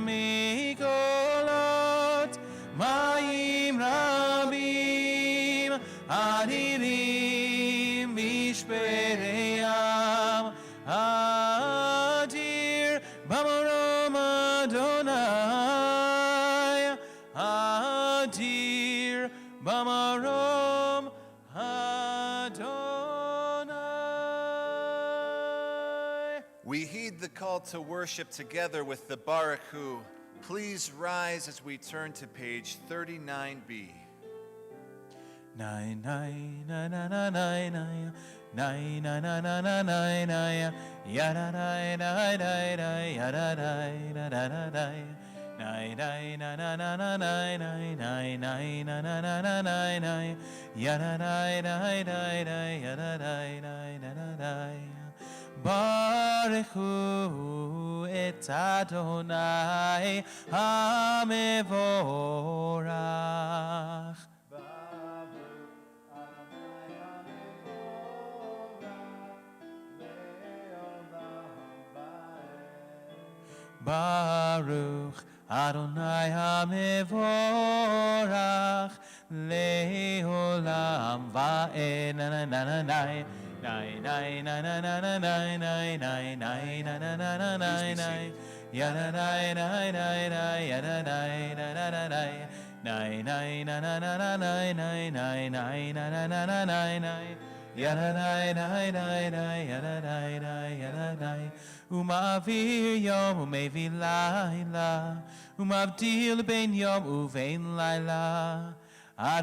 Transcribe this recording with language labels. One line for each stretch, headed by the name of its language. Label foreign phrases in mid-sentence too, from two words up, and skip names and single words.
Hebrew: מקולות מים רבים, אדירים משברי ים, אדיר במרום אדוני, אדיר במרום אדוני.
English: We heed the call to worship together with the
Hebrew: ברוך הוא.
English: Please rise as we turn to page 39b. Nai nai na na na nai nai nai na na na na nai nai ya da nai nai nai nai ya da nai na na na nai nai nai na na na na nai nai nai nai na na na na nai nai ya da nai nai nai nai ya da nai nai na na nai.
Hebrew: ברוך הוא את אדוני המבורך. ברוך אדוני המבורך לעולם ועד. Na na na na na. Nai nai na na na na nai nai nai nai na na na na nai nai ya na nai nai nai nai ya na nai na na na nai nai nai na na na na nai nai nai nai na na na na nai nai ya na nai nai nai nai ya na nai nai ya na nai. ומעביר יום ומביא לילה, ומבדיל בין יום ובין לילה,